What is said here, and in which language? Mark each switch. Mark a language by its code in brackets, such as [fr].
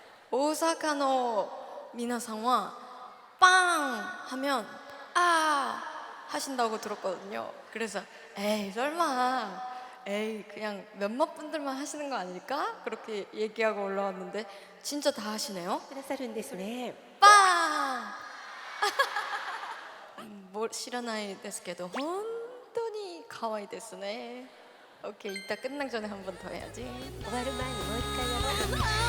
[ko] 오사카의 [ja] 皆さんは [ko] 빵 하면 아 하신다고 들었거든요. 그래서 에이 설마 에이 그냥 몇몇 분들만 하시는 거 아닐까? 그렇게 얘기하고 올라왔는데 진짜 다 하시네요. [ja] くださるんですね。 [ko] 빵! [ja] 뭐知らないですけど本当に可愛いですね. [ko] 오케이 이따 끝나기 전에 한 번 더 해야지. [ja] 終わる前にもう一回やろう。